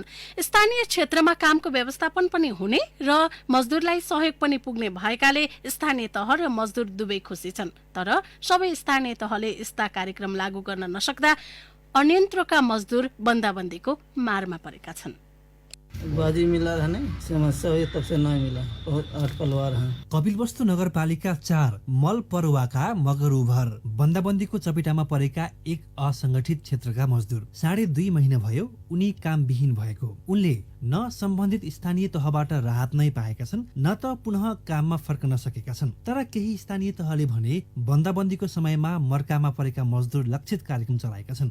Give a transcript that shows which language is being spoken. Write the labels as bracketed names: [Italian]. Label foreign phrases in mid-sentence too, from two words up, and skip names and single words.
[Nepali] स्थानीय क्षेत्रमा कामको व्यवस्थापन पनि हुने र मजदूरलाई सहयोग पनि पुग्ने भएकाले स्थानीय तह र मजदूर दुवै खुसी छन्। तर सबै स्थानीय तहले यस्ता कार्यक्रम लागू गर्न नसक्दा अन्यन्त्रका मजदूर बन्दाबन्दीको मारमा परेका छन्। [Hindi] बाजी मिला है नहीं, समस्या हुई तब से नहीं मिला। बहुत 8 परिवार हैं। [Nepali] कपिलवस्तु नगरपालिका 4 मल परुवाका मगरुभर बन्दाबन्दीको चपेटामा परेका एक असंगठित क्षेत्रका मजदूर 2.5 महिना भयो उनी कामविहीन भएको। उनले न सम्बन्धित स्थानीय तहबाट राहत नै पाएका छन् न त पुनः काममा फर्कन सकेका छन्। तर केही स्थानीय तहले भने बन्दाबन्दीको समयमा मर्कामा परेका मजदूर लक्षित कार्यक्रम चलाएका छन्।